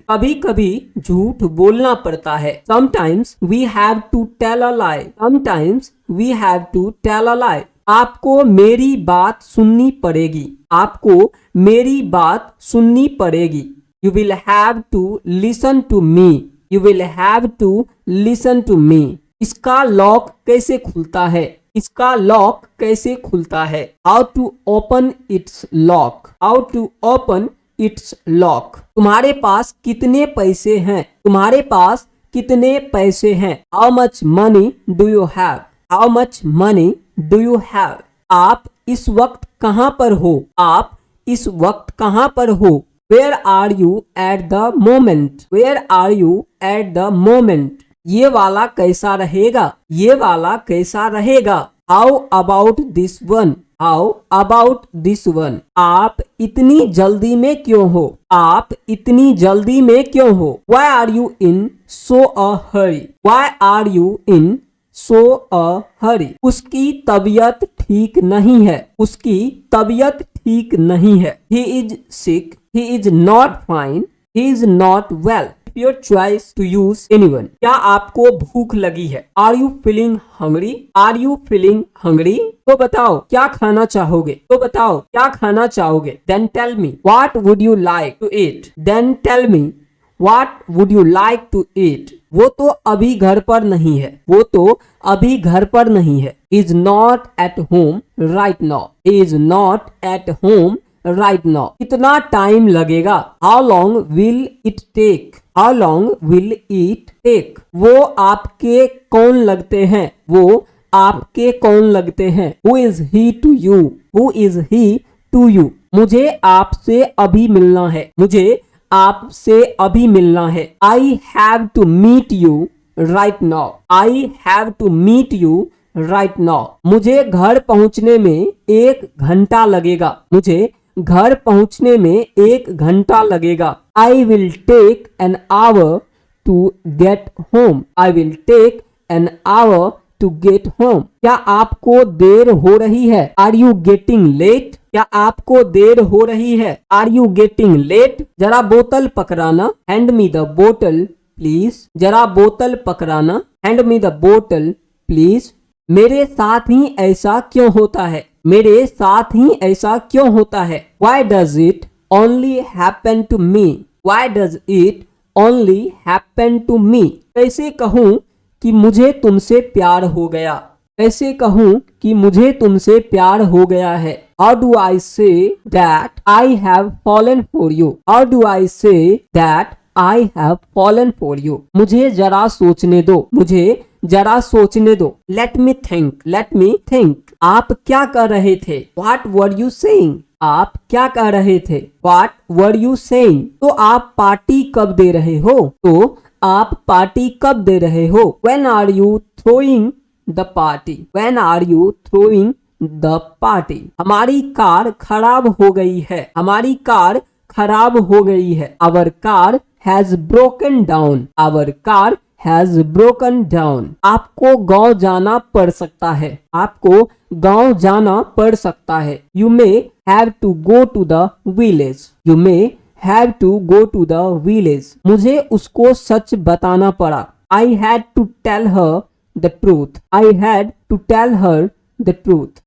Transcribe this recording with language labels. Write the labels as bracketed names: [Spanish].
[Hindi] कभी कभी झूठ बोलना पड़ता है. [English] Sometimes we have to tell a lie. Sometimes we have to tell a lie. [Hindi] आपको मेरी बात सुननी पड़ेगी. आपको मेरी बात सुननी पड़ेगी. [English] You will have to listen to me. You will have to listen to me. [Hindi] इसका लॉक कैसे खुलता है? इसका लॉक कैसे खुलता है? [English] How to open its lock. How to open its lock. [Hindi] तुम्हारे पास कितने पैसे हैं? तुम्हारे पास कितने पैसे हैं? [English] How much money do you have? How much money do you have? [Hindi] आप इस वक्त कहाँ पर हो? आप इस वक्त कहाँ पर हो? [English] Where are you at the moment? Where are you at the moment? [Hindi] ये वाला कैसा रहेगा? ये वाला कैसा रहेगा? [English] How about this one? How about this one? [Hindi] आप इतनी जल्दी में क्यों हो? आप इतनी जल्दी में क्यों हो? [English] Why are you in so a hurry? Why are you in so a hurry? [Hindi] उसकी तबीयत ठीक नहीं है. उसकी तबीयत ठीक नहीं है. [English] He is sick. He is not fine. He is not well. Your choice to use anyone. [Hindi] क्या आपको भूख लगी है? [English] Are you feeling hungry? Are you feeling hungry? [Hindi] तो बताओ क्या खाना चाहोगे? तो बताओ क्या खाना चाहोगे? [English] Then tell me what would you like to eat? Then tell me what would you like to eat? [Hindi] वो तो अभी घर पर नहीं है. वो तो अभी घर पर नहीं है. [English] Is not at home right now. Is not at home right now. [Hindi] कितना टाइम लगेगा? [English] How long will it take? How long will it take? [Hindi] वो आपके कौन लगते हैं? वो आपके कौन लगते हैं? [English] Who is he to you? Who is he to you? [Hindi] मुझे आपसे अभी मिलना है. मुझे आपसे अभी मिलना है. [English] I have to meet you right now. I have to meet you right now. [Hindi] मुझे घर पहुंचने में 1 घंटा लगेगा. मुझे घर पहुंचने में 1 घंटा लगेगा. [English] I will take an hour to get home. I will take an hour to get home. [Hindi] क्या आपको देर हो रही है? [English] Are you getting late? [Hindi] क्या आपको देर हो रही है? [English] Are you getting late? [Hindi] जरा बोतल पकड़ाना. [English] Hand me the bottle please. [Hindi] जरा बोतल पकड़ाना. [English] Hand me the bottle please. [Hindi] मेरे साथ ही ऐसा क्यों होता है? मेरे साथ ही ऐसा क्यों होता है? [English] Why does it only happen to me? Why does it only happen to me? [Hindi] कैसे कहूँ कि मुझे तुमसे प्यार हो गया? कैसे कहूँ कि मुझे तुमसे प्यार हो गया है? [English] How do I say that I have fallen for you? How do I say that I have fallen for you? [Hindi] मुझे जरा सोचने दो. मुझे जरा सोचने दो. [English] Let me think. Let me think. [Hindi] आप क्या कर रहे थे? [English] What were you saying? [Hindi] आप क्या कर रहे थे? [English] What were you saying? [Hindi] तो आप पार्टी कब दे रहे हो? तो आप पार्टी कब दे रहे हो? [English] When are you throwing the party? When are you throwing the party? [Hindi] हमारी कार खराब हो गई है. हमारी कार खराब हो गई है. [English] Our car has broken down. Our car has broken down. [Hindi] आपको गांव जाना पड़ सकता है. आपको गांव जाना पड़ सकता है. [English] You may have to go to the village. You may have to go to the village. [Hindi] मुझे उसको सच बताना पड़ा. [English] I had to tell her the truth. I had to tell her the truth.